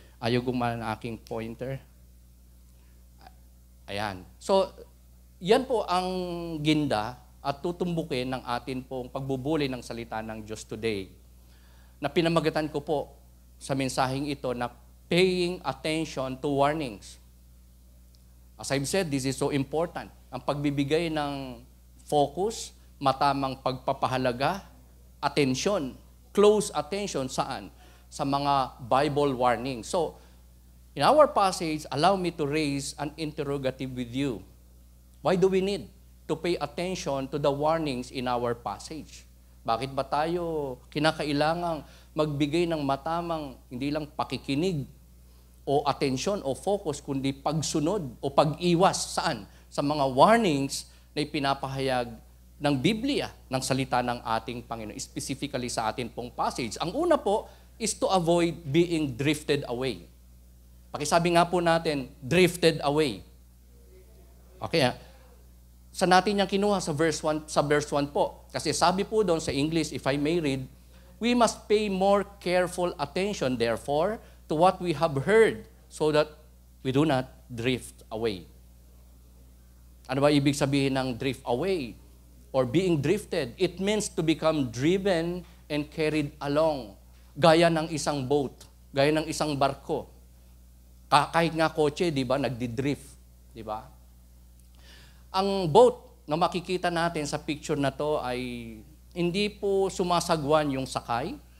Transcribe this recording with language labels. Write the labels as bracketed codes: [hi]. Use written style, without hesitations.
[tl] Ayaw gumana ng aking pointer. Ayan. So, yan po ang ginda at tutumbukin ng atin pong pagbubuli ng salita ng Diyos [en] today. [tl] Na pinamagatan ko po sa mensaheng ito na [en] paying attention to warnings. As I've said, this is so important. [tl] Ang pagbibigay ng focus, matamang pagpapahalaga, attention, close attention saan? Sa mga Bible warnings. [en] So, in our passage, allow me to raise an interrogative with you. Why do we need to pay attention to the warnings in our passage? [tl] Bakit ba tayo kinakailangang magbigay ng matamang, hindi lang pakikinig o atensyon o focus, kundi pagsunod o pag-iwas saan? Sa mga warnings na ipinapahayag ng Biblia, ng salita ng ating Panginoon, specifically sa ating pong passage. Ang una po [en] is to avoid being drifted away. [tl] Pakisabi nga po natin, drifted away. Okay, saan natin yung kinuha sa verse 1 po? Kasi sabi po doon sa English, [en] if I may read, we must pay more careful attention, therefore, to what we have heard, so that we do not drift away. [tl] Ano ba ibig sabihin ng drift away? [en] Or being drifted? It means to become driven and carried along. [tl] Gaya ng isang boat, gaya ng isang barko. Kahit nga kotse, di ba, nagdi-drift, di ba? Ang boat na makikita natin sa picture na to ay hindi po sumasagwan yung sakay.